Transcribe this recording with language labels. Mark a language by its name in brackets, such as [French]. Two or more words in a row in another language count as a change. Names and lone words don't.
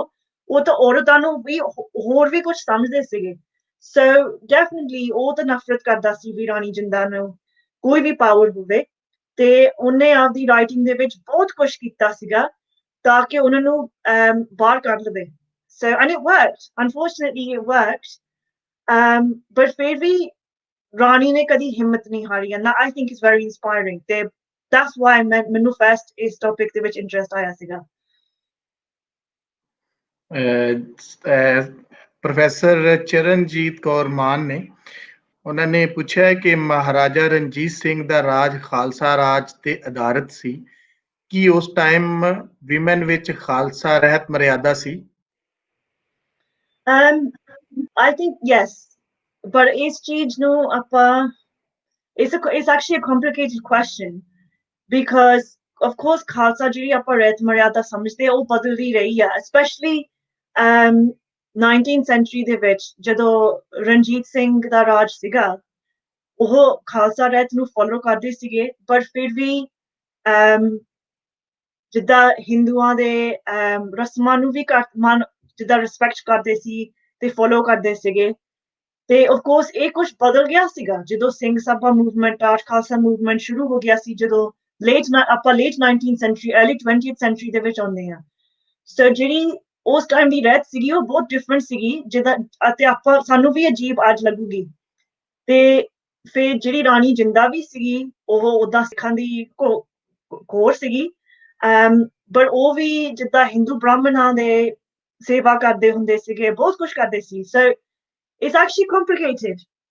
[Punjabi] ਉਹ ਤਾਂ ਔਰਤਾਂ ਨੂੰ ਵੀ ਹੋਰ ਵੀ ਕੁਝ ਸਮਝਦੇ ਸੀਗੇ [English] so definitely [Punjabi] ਉਹ ਤਾਂ ਨਫ਼ਰਤ ਕਰਦਾ ਸੀ ਵੀ ਰਾਣੀ ਜਿੰਦਾ ਨੂੰ ਕੋਈ ਵੀ ਪਾਵਰ ਹੋਵੇ ਤੇ ਉਹਨੇ ਆਪਦੀ ਰਾਈਟਿੰਗ ਦੇ ਵਿੱਚ ਬਹੁਤ ਕੁਝ ਕੀਤਾ ਸੀਗਾ ਤਾਂ ਕਿ ਉਹਨਾਂ ਨੂੰ ਬਾਹਰ ਕੱਢ ਲਵੇ [English] so and it worked unfortunately it worked [Punjabi] but ਫਿਰ ਵੀ ਰਾਣੀ ਨੇ ਕਦੀ ਹਿੰਮਤ ਨਹੀਂ ਹਾਰੀ [English] and that I think is very inspiring [Punjabi] ਤੇ [English] that's why [Punjabi] ਮੈਨੂੰ first ਇਸ ਟੌਪਿਕ ਦੇ ਵਿੱਚ ਇੰਟਰਸਟ ਆਇਆ ਸੀਗਾ ਪ੍ਰੋਫੈਸਰ ਚਰਨਜੀਤ ਕੌਰ ਮਾਨ ਨੇ ਉਹਨਾਂ ਨੇ ਪੁੱਛਿਆ ਕਿ ਮਹਾਰਾਜਾ ਰਣਜੀਤ ਸਿੰਘ ਦਾ ਰਾਜ ਖਾਲਸਾ ਰਾਜ ਤੇ ਆਧਾਰਿਤ ਸੀ ਕੀ ਉਸ [English] time women [Punjabi] ਵਿੱਚ ਖਾਲਸਾ ਰਹਿਤ ਮਰਿਆਦਾ ਸੀ [English] I think yes but [Punjabi] ਇਸ ਚੀਜ਼ ਨੂੰ ਆਪਾਂ [English] it's actually a complicated question because of course [Punjabi] ਖਾਲਸਾ ਜਿਹੜੀ ਆਪਾਂ ਰਹਿਤ ਮਰਿਆਦਾ ਸਮਝਦੇ ਉਹ ਬਦਲਦੀ ਰਹੀ ਆ [English] especially 19th century [Punjabi] ਦੇ ਵਿੱਚ ਜਦੋਂ ਰਣਜੀਤ ਸਿੰਘ ਦਾ ਰਾਜ ਸੀਗਾ ਉਹ ਖਾਲਸਾ ਰਹਿਤ ਨੂੰ ਫੋਲੋ ਕਰਦੇ ਸੀਗੇ ਪਰ ਫਿਰ ਵੀ ਜਿੱਦਾਂ ਹਿੰਦੂਆਂ ਦੇ ਰਸਮਾਂ ਨੂੰ ਵੀ ਜਿੱਦਾਂ ਰਿਸਪੈਕਟ ਕਰਦੇ ਸੀ ਤੇ ਫੋਲੋ ਕਰਦੇ ਸੀਗੇ ਤੇ [English] of course [Punjabi] ਇਹ ਕੁਝ ਬਦਲ ਗਿਆ ਸੀਗਾ ਜਦੋਂ ਸਿੰਘ ਸਭਾ ਮੂਵਮੈਂਟ ਰਾਜ ਖਾਲਸਾ ਮੂਵਮੈਂਟ ਸ਼ੁਰੂ ਹੋ ਗਿਆ ਸੀ ਜਦੋਂ ਆਪਾਂ [English] late 19th century early 20th century [Punjabi] ਦੇ ਵਿੱਚ ਆਉਂਦੇ ਆ ਸੋ ਜਿਹੜੀ ਉਸ ਟਾਈਮ ਦੀ ਰਹਿਤ ਸੀਗੀ ਉਹ ਬਹੁਤ ਡਿਫਰੈਂਟ ਸੀਗੀ ਜਿਹਦਾ ਅਤੇ ਆਪਾਂ ਸਾਨੂੰ ਵੀ ਅਜੀਬ ਅੱਜ ਲੱਗੂਗੀ ਤੇ ਫਿਰ ਜਿਹੜੀ ਰਾਣੀ ਜਿੰਦਾ ਵੀ ਸੀਗੀ ਉਹ ਉਹਦਾ ਸਿੱਖਾਂ ਦੀ ਕੋਰ ਸੀਗੀ ਪਰ ਉਹ ਵੀ ਜਿੱਦਾਂ ਹਿੰਦੂ ਬ੍ਰਾਹਮਣਾਂ ਦੇ ਸੇਵਾ ਕਰਦੇ ਹੁੰਦੇ ਸੀਗੇ ਬਹੁਤ ਕੁਝ ਕਰਦੇ ਸੀ [English] so it's actually complicated